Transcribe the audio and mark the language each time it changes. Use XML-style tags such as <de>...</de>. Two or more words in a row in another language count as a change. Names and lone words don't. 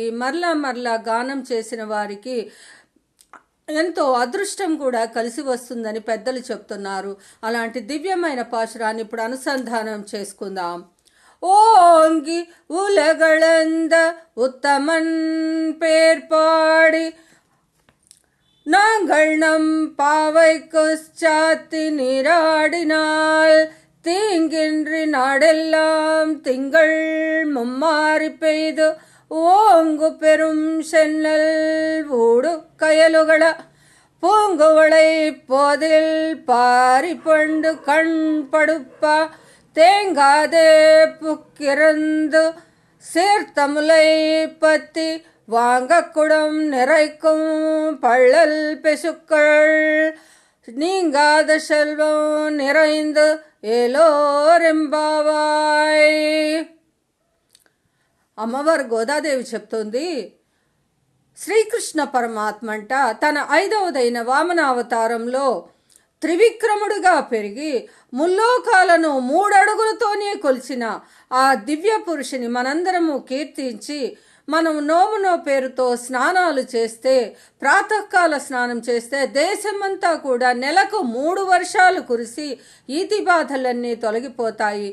<te>మరలా గానం చేసిన వారికి ఎంతో అదృష్టం కూడా కలిసి వస్తుందని పెద్దలు చెప్తున్నారు. అలాంటి దివ్యమైన పాశురాన్ని ఇప్పుడు అనుసంధానం చేసుకుందాం.</te> <ta>ஓங்கி உலகளந்த உத்தமன் பேர்பாடி நாங்கள் நம் பாவைக்கு சாத்தி நீராடினால் தீங்கின்றி நாடெல்லாம் திங்கள் மும்மாறி பெய்து ஓங்கு பெரும் சென்னல் ஊடு கயலுகள பூங்குவளை போதில் பாரி பண்டு கண் படுப்ப தேங்காதே புக்கிருந்து சீர்த்தமுலை பத்தி வாங்கக்குடம் நிறைக்கும் பள்ளல் பெசுக்கள் நீங்காத செல்வம் நிறைந்து ఏలోరెంబావాయ్.</ta> <te>అమ్మవారు గోదాదేవి చెప్తుంది, శ్రీకృష్ణ పరమాత్మ అంట తన 5వదైన వామనావతారంలో త్రివిక్రముడుగా పెరిగి ముల్లోకాలను 3 అడుగులతోనే కొలిచిన ఆ దివ్య పురుషుని మనందరము కీర్తించి మనం నోమునో పేరుతో స్నానాలు చేస్తే, ప్రాతకాల స్నానం చేస్తే దేశమంతా కూడా నెలకు 3 వర్షాలు కురిసి ఈతి బాధలన్నీ తొలగిపోతాయి.</te>